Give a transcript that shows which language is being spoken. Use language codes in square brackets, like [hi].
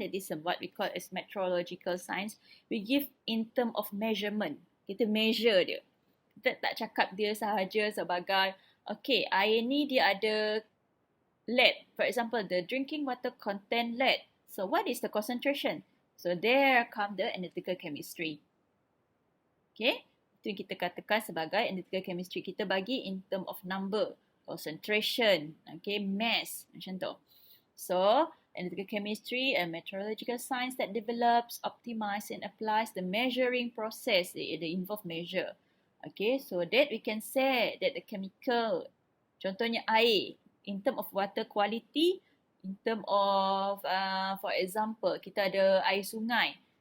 [en] That is what we call as metrological science. We give in term of measurement. [ms] Kita measure dia. Kita tak cakap dia sahaja sebagai okay, air ni dia ada lead. [en] For example, the drinking water contain lead. So what is the concentration? So there come the analytical chemistry. [ms] Okay, itu yang kita katakan sebagai analytical chemistry. Kita bagi [en] in term of number, [ms] concentration, okay, mass, macam tu. [en] So analytical chemistry, a metrological science that develops, optimizes, and applies the measuring process. They involve measure. Okay, so that we can say that the chemical, [ms] contohnya air, [en] in term of water quality, in term of, for example, [ms] kita ada air sungai.